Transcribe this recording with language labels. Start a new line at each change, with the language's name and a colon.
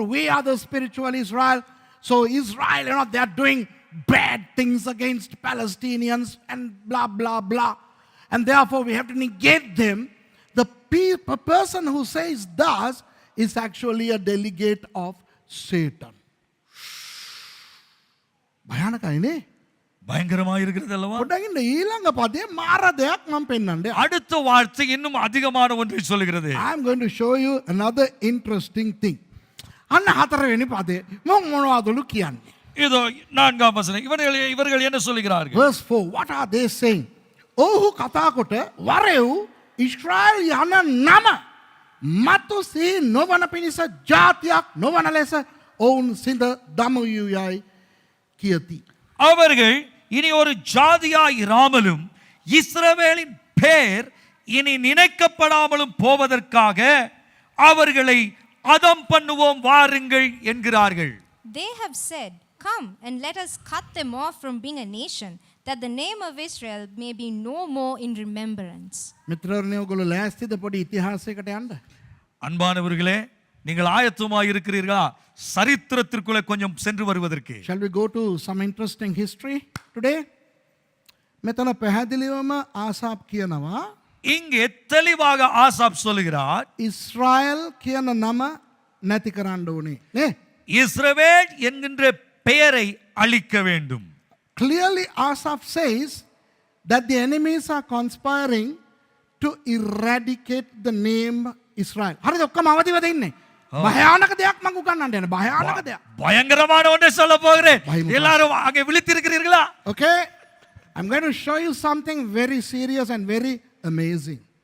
English: We are the spiritual Israel. So Israel, you know, they are doing bad things against Palestinians and blah, blah, blah. And therefore we have to negate them. The person who says thus is actually a delegate of Satan.
Sinhala: භයානකයිනේ.
Tamil: பயங்கரமா இருக்கிறது அல்லவா?
Sinhala: පොඩ්ඩක් ඉන්න ඊළඟ පදේ මාර දෙයක් මම පෙන්නන්නේ.
Tamil: அடுத்த வார்த்தை இன்னும் அதிகமான ஒன்றை சொல்லுகிறது.
English: I am going to show you another interesting thing.
Sinhala: අන්න හතරවෙනි පදේ මම මොනවදලු කියන්නේ?
Tamil: இதோ 4ஆம் வசனம். இவர்கள் என்ன சொல்லுகிறார்கள்?
English: Verse 4, what are they saying?
Sinhala: ඔහු කතා කොට වරෙව් ඊශ්‍රායෙල් යන නම මතු සී නොවන පිණිස ජාතියක් නොවන ලෙස ඔවුන් සිඳ දමයුයයි කියති.
Tamil: அவர்கள் இனி ஒரு ஜாதியாய் இராமலும் இஸ்ரவேலின் பேர் இனி நினைக்கப்படாமலும் போவதற்காக அவர்களை அதம் பண்ணுவோம் வாருங்கள் என்கிறார்கள்.
English: They have said, come and let us cut them off from being a nation, that the name of Israel may be no more in remembrance.
Sinhala: මිත්‍රවරුනි ඔයගොල්ලෝ ලෑස්තිද පොඩි ඉතිහාසයකට යන්න?
Tamil: அன்பானவர்களே, நீங்கள் ஆயத்தமாய் இருக்கிறீர்களா சரித்திரத்திற்குள்ளே கொஞ்சம் சென்று வருவதற்கு?
English: Shall we go to some interesting history today?
Sinhala: මෙතන පැහැදිලිවම ආසාප් කියනවා
Tamil: இங்கே தெளிவாக ஆசாப் சொல்லுகிறார்,
Sinhala: ඉස්රායෙල් කියන නම නැති කරන්න ඕනේ නේ.
Tamil: இஸ்ரவேல் என்கின்ற பெயரை அழிக்க வேண்டும்.
English: Clearly Asaph says that the enemies are conspiring to eradicate the name Israel.
Sinhala: හරිද? ඔක්කොම අවදිවද ඉන්නේ? භයානක දෙයක් මම උගන්වන්න යන භයානක දෙයක්.
Tamil: பயங்கரமான ஒன்றை சொல்ல போகிறேன். பயமா. எல்லாரும் அங்கே விழித்திருக்கிறீர்களா?
English: Okay? I'm going to show you something very serious and very amazing.